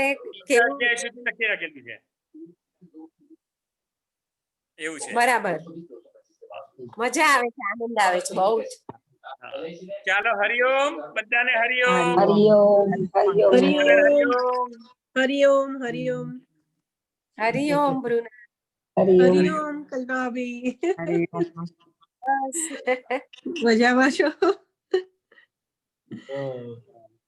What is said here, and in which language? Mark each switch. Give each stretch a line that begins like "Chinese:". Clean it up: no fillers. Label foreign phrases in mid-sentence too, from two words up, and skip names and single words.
Gujarati: સુધી લખી રાખેલું છે. એવું છે. બરાબર. મજા આવે છે, આનંદ આવે છે બહુ જ. ચાલો હરિઓમ બધાને. હરિઓમ હરિઓમ हरिओम हरिओम હરિઓમ બ્રુના. हरिओम कल्पनाबी। મજામાં છો?